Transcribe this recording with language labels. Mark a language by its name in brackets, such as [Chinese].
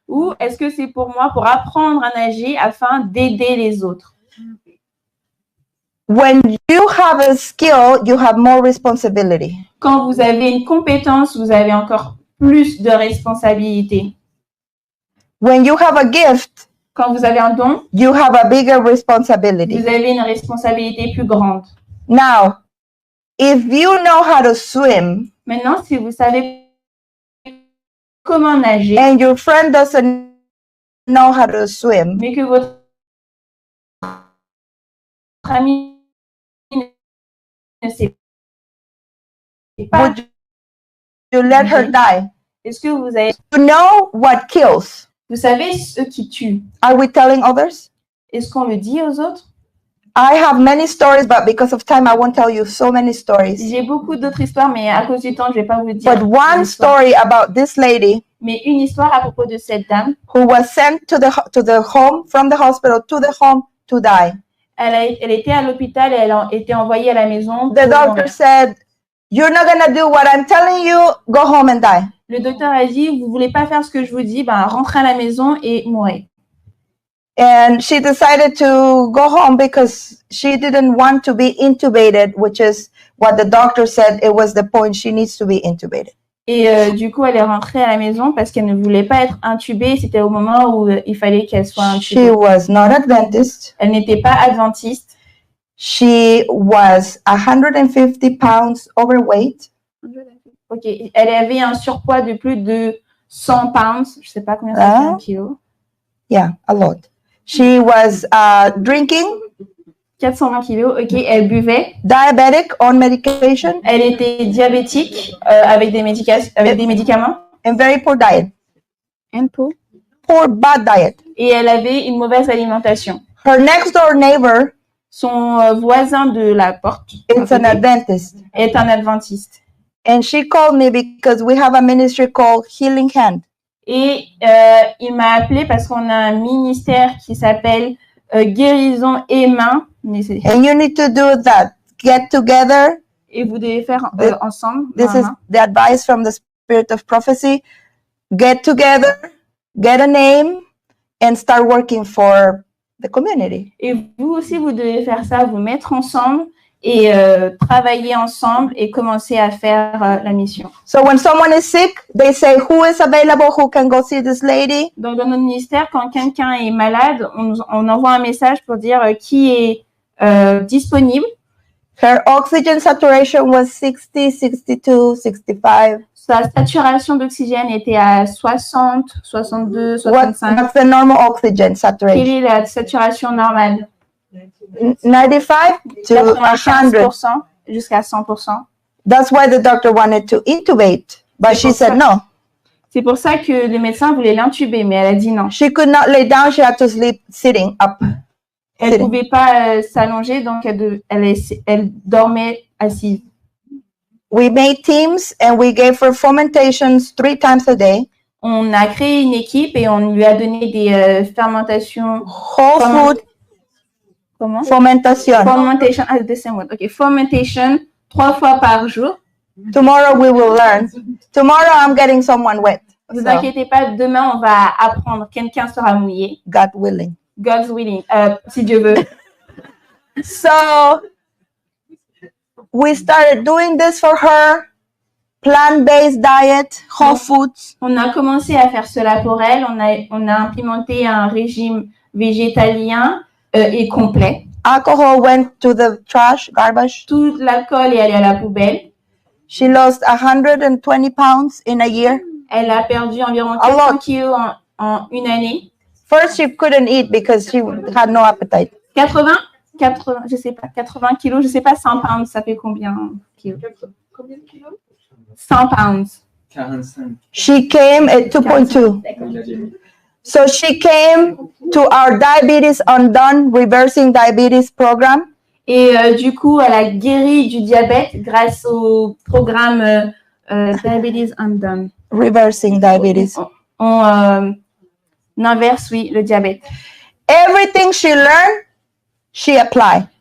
[French] Ou est-ce que c'est pour moi pour apprendre à nager afin d'aider les autres? [English] When you have a skill, you have more responsibility. [French] Quand vous avez une compétence, vous avez encore plus de responsabilités. [English] When you have a gift, [French] Quand vous avez un don, [English] you have a bigger responsibility. [French] vous avez une responsabilité plus grande. [English] Now, if you know how to swim [French] Maintenant, si vous savez comment nager, [English] and your friend doesn't know how to swim, [French] mais que votre ami ne sait pas, [English] would you let her die? [French] est-ce que vous avez, [English] You know what kills. [French] vous savez ce qui tue? [English] Are we telling others? [French] Est-ce qu'on le dit aux autres? [English] I have many stories, but because of time, I won't tell you so many stories. [French] J'ai beaucoup d'autres histoires, mais à cause du temps, je vais pas vous dire. [English] But one [French] l'histoire. [English] story about this lady [French] Mais une histoire à propos de cette dame. [English] who was sent to the home, from the hospital to the home to die. [French] Elle était à l'hôpital et elle a été envoyée à la maison. [English] The [French] pour [English] doctor [French] mourir. [English] said, "You're not gonna do what I'm telling you. Go home and die." [French] Le docteur a dit, vous voulez pas faire ce que je vous dis, ben rentrez à la maison et mourrez. And she decided to go home because she didn't want to be intubated, which is what the doctor said it was the point she needs to be intubated. Et du coup, elle est rentrée à la maison parce qu'elle ne voulait pas être intubée. C'était au moment où il fallait qu'elle soit [English] She [French] intubée. [English] was not Adventist. [French] Elle n'était pas adventiste. [English] She was 150 pounds overweight. [French] Ok, elle avait un surpoids de plus de 100 pounds. Je sais pas combien ça fait un kilo. [English] Yeah, a lot. She was drinking, [French] 420 kilos. Ok, elle buvait. [English] diabetic, on medication, [French] Elle était diabétique avec des médicaments. [English] and very poor diet. Poor, bad diet. [French] Et elle avait une mauvaise alimentation. [English] Her next door neighbor [French] Son voisin de la porte [English] is an Adventist. [French] est un adventiste. [English] And she called me because we have a ministry called Healing Hand. [French] Et il m'a appelé parce qu'on a un ministère qui s'appelle Guérison et Main [English] And you need to do that. Get together. [French] Et vous devez faire ensemble. [English] This is the advice from the Spirit of Prophecy. Get together, get a name, and start working for the community. [French] Et vous aussi, vous devez faire ça, vous mettre ensemble et travailler ensemble et commencer à faire la mission. [English] So when someone is sick, they say, who is available, who can go see this lady? [French] Donc, dans notre ministère, quand quelqu'un est malade, on envoie un message pour dire qui est disponible. [English] Her oxygen saturation was 60, 62, 65. [French] Sa saturation d'oxygène était à 60, 62, 65. [English] What's the normal oxygen [French] Quelle [English] saturation? [French] est la saturation normale? [English] 95 to 100. [French] 95% jusqu'à 100%. [English] That's why the doctor wanted to intubate, but she said no. [French] C'est pour ça que le médecin voulait l'intuber, mais elle a dit non. [English] She could not lay down. She had to sleep sitting up. [French] Elle ne pouvait pas s'allonger, donc elle dormait assise. [English] We made teams and we gave her fomentations 3 times a day. [French] On a créé une équipe et on lui a donné des fermentations. [English] Whole food [French] Comment? [English] fermentation. Fermentation, the same word. [French] Okay, fermentation 3 fois par jour. [English] Tomorrow we will learn. Tomorrow I'm getting someone wet. [French] Ne vous [English] So, [French] inquiétez pas, demain on va apprendre. Quelqu'un sera mouillé. [English] God willing. God's willing, [French] si Dieu veut. [English] So we started doing this for her. Plant-based diet, whole foods. [French] On a commencé à faire cela pour elle. On a implémenté un régime végétalien et complet. [English] Alcohol went to the trash, garbage. [French] Tout l'alcool est allé à la poubelle. [English] She lost 120 pounds in a year. [French] Elle a perdu environ [English] A [French] 400 [English] lot. [French] kilos en une année. [English] First, she couldn't eat because she had no appetite. [French] 80, je sais pas, 80 kilos, je sais pas, 100 pounds, ça fait combien kilos? Combien de kilos? [English] 100 pounds. 45. She came at 2.2. So she came to our Diabetes Undone Reversing Diabetes program. [French] Et du coup, elle a guéri du diabète grâce au programme Diabetes Undone. [English] Reversing diabetes. [French] On inverse, oui, le diabète. [English] Everything she learned, she applied.